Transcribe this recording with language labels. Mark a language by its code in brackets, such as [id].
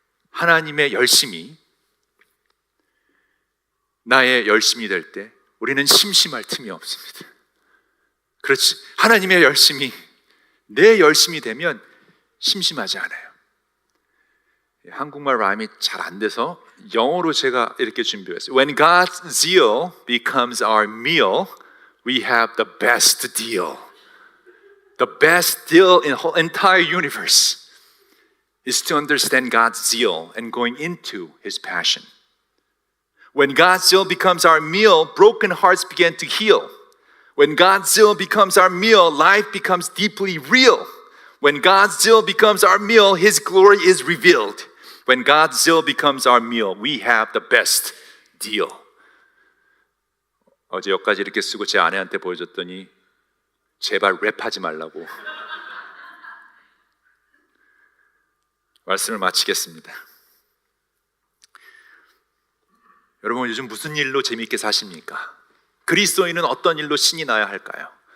[ko] 하나님의 열심이 나의 열심이 될 때 우리는 심심할 틈이 없습니다. 그렇지, 하나님의 열심이 내 열심이 되면 심심하지 않아요. 한국말 라임이 잘 안 돼서 영어로 제가 이렇게 준비했어요. [en] When God's zeal becomes our meal, we have the best deal. The best deal in the whole entire universe is to understand God's zeal and going into His passion. When God's zeal becomes our meal, broken hearts begin to heal. When God's zeal becomes our meal, life becomes deeply real. When God's zeal becomes our meal, His glory is revealed. When God's zeal becomes our meal, we have the best deal. [ko] 어제 여기까지 이렇게 쓰고 제 아내한테 보여줬더니 제발 랩하지 말라고. 말씀을 마치겠습니다. 여러분 요즘 무슨 일로 재미있게 사십니까? 그리스도인은 어떤 일로 신이 나야 할까요?